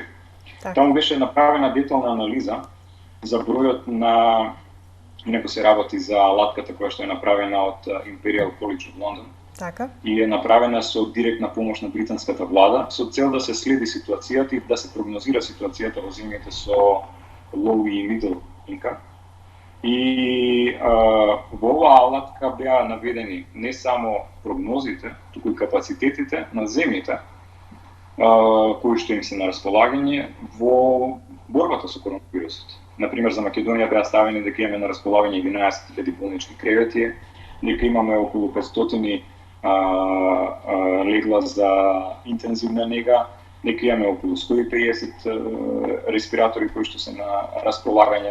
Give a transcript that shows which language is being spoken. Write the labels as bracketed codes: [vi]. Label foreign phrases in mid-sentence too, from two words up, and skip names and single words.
[mk] Таму беше направена детална анализа за бројот на, инаку се работи за алатката која што е направена од Imperial College of London. Така. И е направена со директна помош на британската влада со цел да се следи ситуацијата и да се прогнозира ситуацијата во земјите со low и [en] middle income. [mk] И во оваа алатка беа наведени не само прогнозите, туку и капацитетите на земјите кои што им се на располагање во борбата со коронавирусот. Например, за Македонија беа ставени дека имаме на располагање 11.000 болнички кревети, дека имаме околу 500 легла за интензивна нега, дека имаме околу 150 респиратори кои што се на располагање.